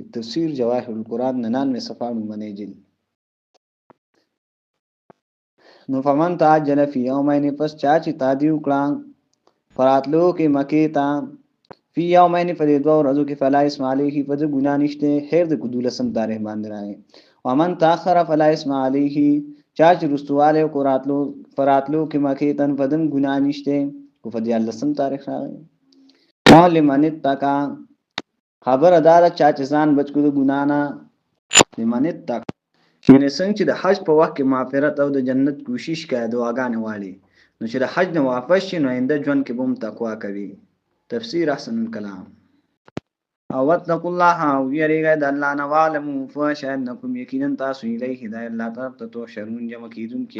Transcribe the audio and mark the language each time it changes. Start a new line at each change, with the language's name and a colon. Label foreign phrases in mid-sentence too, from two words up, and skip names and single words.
Pashto: تفسیر جواهر القرآن 99 صفحه باندې جلد. نو
Arabic: فمن تعجل فی یومین
Pashto: پس چا چې تعدی وکړه فراتلو کې مکه ته
Arabic: فی یومین
Pashto: په دې دوه ورځو کې
Arabic: فلا اسم علیه
Pashto: فذ ګناه نشته خیر د 12 تاریخ باندې راغی.
Arabic: ومن تاخر فلا اسم علیه
Pashto: چا چې رستواله کو فراتلو کې مکه ته فدم ګناه نشته کو په 13 تاریخ راغی.
Arabic: قال لمن اتقى
Pashto: خبر اداره چا چې ځان بچ کو د ګنا نه
Arabic: لمن اتقى
Pashto: یعنی څنګه چې د حج په وخت کې مغفرت او د جنت کوشش کوي دعاګانې واړي، نو چې د حج نه واپس شي نو آینده ژوند کې به هم تقوا کوي. تفسیر احسن الکلام. او
Arabic: واتقوا الله
Pashto: او یریږئ د الله نه، واعلموا پوه انکم یقینا تاسو الیه د الله طرف ته تحشرون جمع کیدونکي.